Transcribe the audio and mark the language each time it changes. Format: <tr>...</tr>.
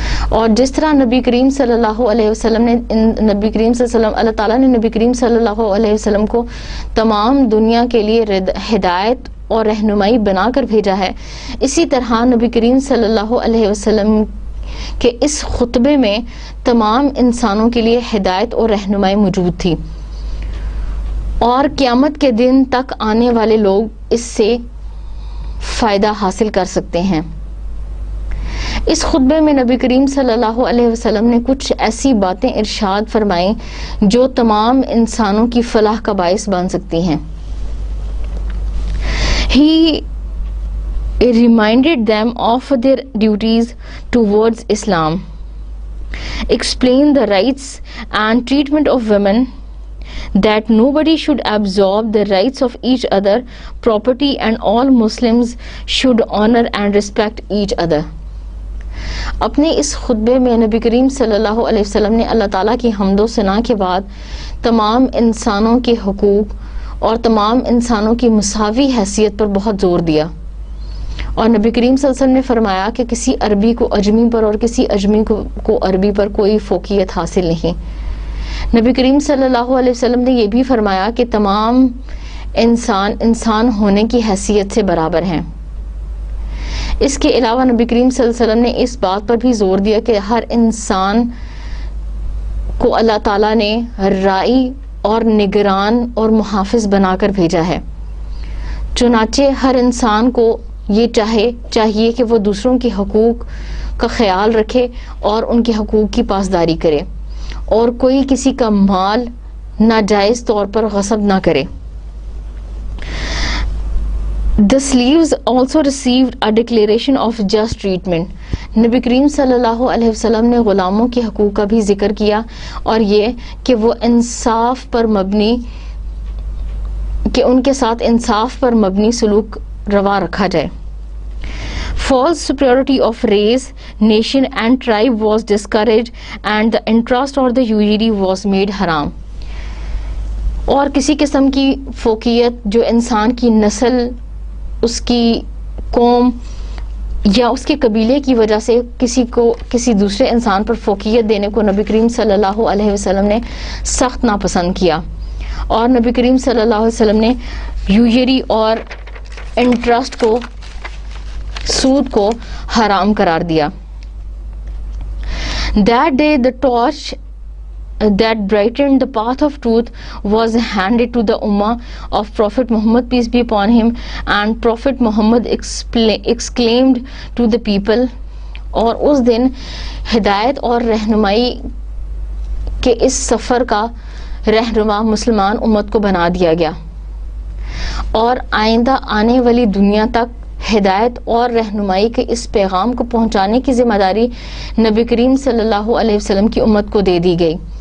<ur>اور جس طرح نبی کریم صلی اللہ علیہ وسلم نے اللہ تعالیٰ نے نبی کریم صلی اللہ علیہ وسلم کو تمام دنیا کے لیے ہدایت اور رہنمائی بنا کر بھیجا ہے، اسی طرح نبی کریم صلی اللہ علیہ وسلم کے اس خطبے میں تمام انسانوں کے لیے ہدایت اور رہنمائی موجود تھی، اور قیامت کے دن تک آنے والے لوگ اس سے فائدہ حاصل کر سکتے ہیں. اس خطبے میں نبی کریم صلی اللہ علیہ وسلم نے کچھ ایسی باتیں ارشاد فرمائیں جو تمام انسانوں کی فلاح کا باعث بن سکتی ہیں.</ur> <en>He reminded them of their duties towards Islam, explained the rights and treatment of women, that nobody should absorb the rights of each other property, and all Muslims should honor and respect each other.</en> <ur>اپنے اس خطبے میں نبی کریم صلی اللہ علیہ وسلم نے اللہ تعالیٰ کی حمد و ثنا کے بعد تمام انسانوں کے حقوق اور تمام انسانوں کی مساوی حیثیت پر بہت زور دیا، اور نبی کریم صلی اللہ علیہ وسلم نے فرمایا کہ کسی عربی کو اجمی پر اور کسی اجمی کو عربی پر کوئی فوقیت حاصل نہیں. نبی کریم صلی اللہ علیہ وسلم نے یہ بھی فرمایا کہ تمام انسان ہونے کی حیثیت سے برابر ہیں. اس کے علاوہ نبی کریم صلی اللہ علیہ وسلم نے اس بات پر بھی زور دیا کہ ہر انسان کو اللہ تعالیٰ نے راعی اور نگران اور محافظ بنا کر بھیجا ہے. چنانچہ ہر انسان کو یہ چاہیے کہ وہ دوسروں کے حقوق کا خیال رکھے اور ان کے حقوق کی پاسداری کرے، اور کوئی کسی کا مال ناجائز طور پر غصب نہ کرے.</ur> <en>The slaves also received a declaration of just treatment.</en> <ur>نبی کریم صلی اللہ علیہ وسلم نے غلاموں کے حقوق کا بھی ذکر کیا، اور یہ کہ وہ انصاف پر مبنی کہ ان کے ساتھ انصاف پر مبنی سلوک روا رکھا جائے.</ur> <en>False superiority of race, nation and tribe was discouraged, and the interest or the usury was made haram.</en> <ur>اور کسی قسم کی فوقیت جو انسان کی نسل، اس کی قوم یا اس کے قبیلے کی وجہ سے کسی دوسرے انسان پر فوقیت دینے کو نبی کریم صلی اللہ علیہ وسلم نے سخت ناپسند کیا، اور نبی کریم صلی اللہ علیہ وسلم نے یوجری اور انٹرسٹ کو، سود کو حرام قرار دیا.</ur> <en>That day the torch that brightened the path of truth was handed to the ummah of Prophet Muhammad, peace be upon him, and Prophet Muhammad exclaimed to the people.</en> <ur>اور اس دن ہدایت اور رہنمائی کے اس سفر کا رہنما مسلمان امت کو بنا دیا گیا، اور آئندہ آنے والی دنیا تک ہدایت اور رہنمائی کے اس پیغام کو پہنچانے کی ذمہ داری نبی کریم صلی اللہ علیہ وسلم کی امت کو دے دی گئی.</ur>